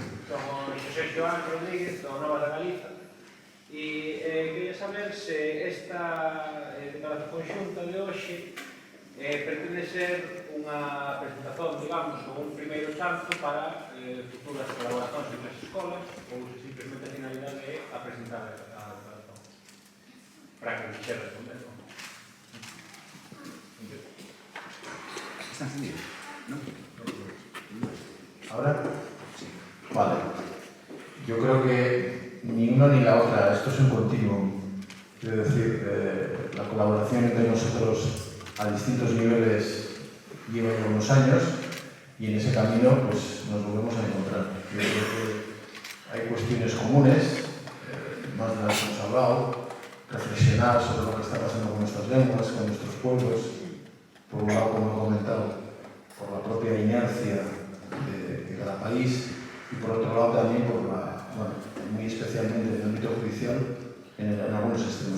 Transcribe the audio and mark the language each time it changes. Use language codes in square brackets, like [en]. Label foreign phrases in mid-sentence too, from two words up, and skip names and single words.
[gl] Son Xosé Joan Rodríguez, do Nova da Galiza, e queria saber se esta declaración conxunta de hoxe pretende ser unha presentación, digamos, ou un primeiro chanzo para futuras colaboracións entre as escolas, ou se simplemente a finalidade é a presentar a declaración. Para que nos quede responder, non? Está encendido, non? [es] ¿Ahora? Sí. Vale. Yo creo que ni una ni la otra, esto es un continuum. Quiero decir, la colaboración entre nosotros a distintos niveles lleva ya unos años y en ese camino pues nos volvemos a encontrar. Yo creo que hay cuestiones comunes, más de las que hemos hablado, reflexionar sobre lo que está pasando con nuestras lenguas, con nuestros pueblos, por un lado, como he comentado, por la propia inercia de cada país y por otro lado también por muy especialmente en el ámbito judicial en algunos extremos.